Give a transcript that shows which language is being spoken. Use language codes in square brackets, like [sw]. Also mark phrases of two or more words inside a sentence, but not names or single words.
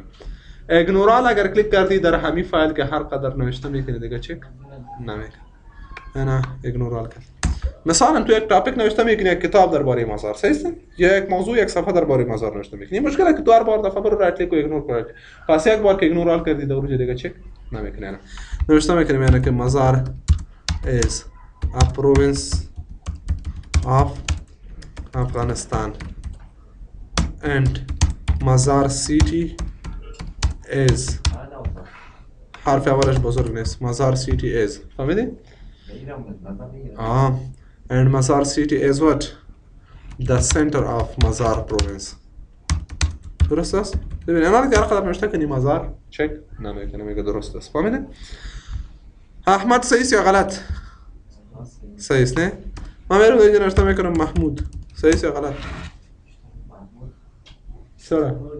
[fa] ایگنورال اگر کلیک کردی در همین فایل که هر قدر نوشته میکنی دیگه چک نمیکنه. نه ایگنورال کرد. مثلا تو یک تاپیک نوشته میکنی یک کتاب درباره مزار. صحیح است؟ یا یک موضوع یک صفحه درباره مزار نوشته میکنی. مشکلی که دو بار دفعه برو [en] right click [fa] کو ایگنور کنی. پس یک بار که ایگنورال کردی دوره دیگه چک نمیکنه. نوشته میکنیم یعنی که مزار [en] is a province of Afghanistan and مزار city is [fa] حرف اولش بزرگ نیست. [en] مزار city is. [fa] فهمیدی؟ [en] and Mazar city is what? The center of Mazar province. [fa] درست است؟ ببین انا که هر قدر نوشته کنی مزار چک نمیکنه میگه درست است. فهمیدین؟ احمد صحیح یا غلط؟ صحیح است نه؟ من میرم دیگه نوشته میکنم محمود. صحیح یا غلط؟ چرا؟